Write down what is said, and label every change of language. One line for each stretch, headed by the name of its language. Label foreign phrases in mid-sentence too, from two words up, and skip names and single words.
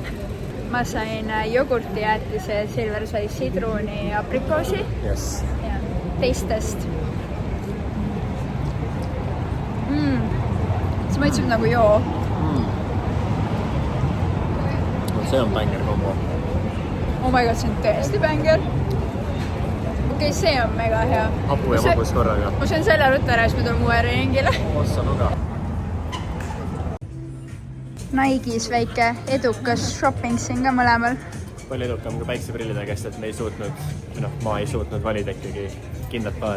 Estonian: Ma sain jogurti jäätise, Silver sai sidruni ja aprikoosi. Yes. Ja teistest. See mõitseb nagu joo. See on bänger kombo.
English: Oh my god,
Estonian: see on tõesti bänger. Okei, see on mega hea. Hapu ja magus korraga. Ma söön selle rutta ära, siis me tuleme uue ringile. Ossa nuga. Nike'is väike edukas shopping siin ka mõlemal. Palju edukam kui päikseprillide käest, et me ei suutnud, ma ei suutnud valida ikkagi kindlat paari.